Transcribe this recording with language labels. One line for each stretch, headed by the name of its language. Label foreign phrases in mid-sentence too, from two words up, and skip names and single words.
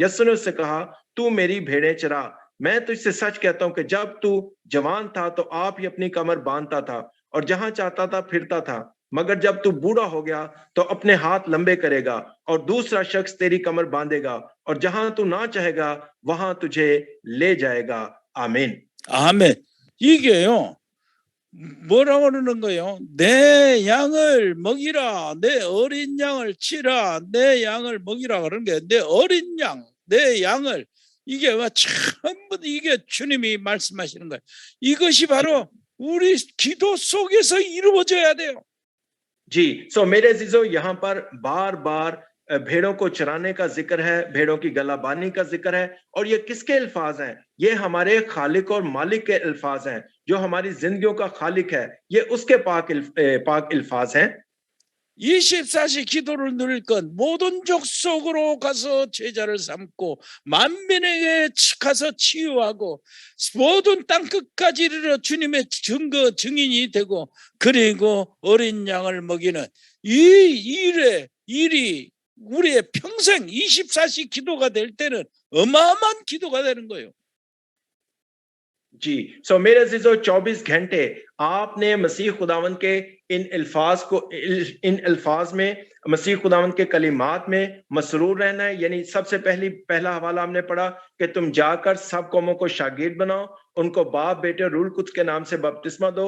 Urdu: یسوع نے اس سے کہا، تو میری بھیڑیں چرا۔ میں تجھ سے سچ کہتا ہوں کہ جب تو جوان تھا تو آپ ہی اپنی کمر باندھتا تھا اور جہاں چاہتا تھا پھرتا تھا، مگر جب تو بوڑھا ہو گیا تو اپنے ہاتھ لمبے کرے گا اور دوسرا شخص تیری کمر باندھے گا، اور جہاں تو نہ چاہے گا وہاں تجھے لے جائے گا. آمین.
Korean: 아멘. 이게요. 뭐라고 그러는 거예요? 내 양을 먹이라, 내 어린 양을 치라, 내 양을 먹이라 그러는 게, 내 어린 양, 내 양을, 이게 전부 이게 주님이 말씀하시는 거예요. 이것이 바로 우리 기도 속에서 이루어져야 돼요.
Urdu: جی، سو میرے عزیزوں، یہاں پر بار بار بھیڑوں کو چرانے کا ذکر ہے، بھیڑوں کی گلہ بانی کا ذکر ہے، اور یہ کس کے الفاظ ہیں? یہ ہمارے خالق اور مالک کے الفاظ ہیں، جو ہماری زندگیوں کا خالق ہے. یہ اس کے پاک الفاظ ہیں.
Korean: 24시 기도를 누릴 건 모든 족속으로 가서 제자를 삼고 만민에게 가서 치유하고 모든 땅 끝까지 이르러 주님의 증거 증인이 되고 그리고 어린 양을 먹이는 이 일이 우리의 평생 24시 기도가 될 때는 어마어마한 기도가 되는 거예요.
Urdu: جی، سو میرے عزیزوں، 24 گھنٹے آپ نے مسیح خداوند کے ان الفاظ میں، مسیح خداوند کے کلمات میں مسرور رہنا ہے. یعنی سب سے پہلا حوالہ ہم نے پڑھا کہ تم جا کر سب قوموں کو شاگرد بناؤ، ان کو باپ بیٹے روح القدس کے نام سے بپتسمہ دو.